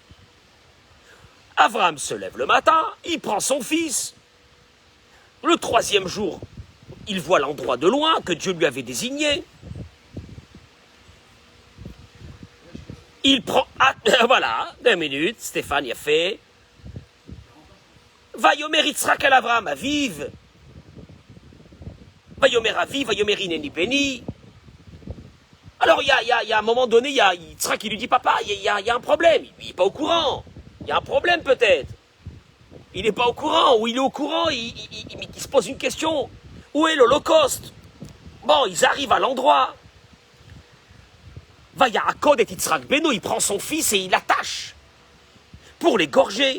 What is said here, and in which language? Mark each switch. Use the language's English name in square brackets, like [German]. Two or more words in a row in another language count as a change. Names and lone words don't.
[French] Abraham se lève le matin, il prend son fils. Le troisième jour, il voit l'endroit de loin que Dieu lui avait désigné. Il prend... Ah, voilà, 2 minutes, Stéphane y a fait. [Hebrew] ויאמר יצחק אל אברהם, אביו. ויאמר אבי, ויאמר הנני בני. [French] Alors, il y a un moment donné, il y a Yitzhak qui lui dit, papa, il y a un problème. Il n'est pas au courant. Il y a un problème peut-être. Il n'est pas au courant, ou il est au courant, il se pose une question. Où est l'Holocauste? Bon, ils arrivent à l'endroit. [Hebrew] ויעקוד את יצחק בנו, [French] il prend son fils et il l'attache pour l'égorger.